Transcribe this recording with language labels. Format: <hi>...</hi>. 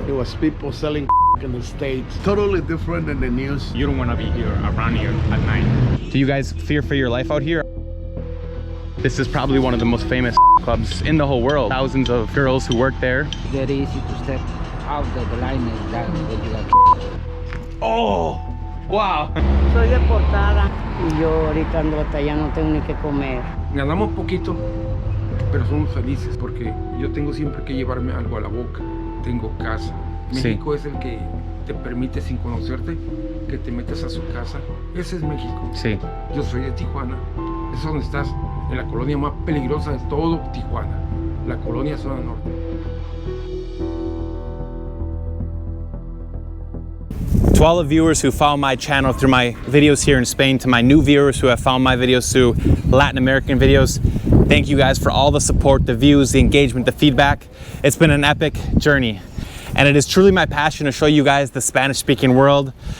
<en>It was people selling in the States. Totally different than the news. You don't want to be here, around here at night. Do you guys fear for your life out here? This is probably one of the most famous clubs in the whole world. Thousands of girls who work there. Very easy to step out of the line is that when you got. Oh, wow.</en> <es>Soy deportada y yo ahorita ando hasta allá, no tengo ni que comer. Ganamos poquito, pero somos felices porque yo tengo siempre que llevarme algo a la boca. Tengo casa. México es el que te permite sin conocerte que te metas a su casa. Ese es México. Sí. Yo soy de Tijuana. Es donde estás, en la colonia más peligrosa de todo Tijuana, la Colonia Zona Norte.</es> <en>To all the viewers who follow my channel through my videos here in Spain, to my new viewers who have found my videos through Latin American videos, thank you guys for all the support, the views, the engagement, the feedback. It's been an epic journey. And it is truly my passion to show you guys the Spanish-speaking world.</en>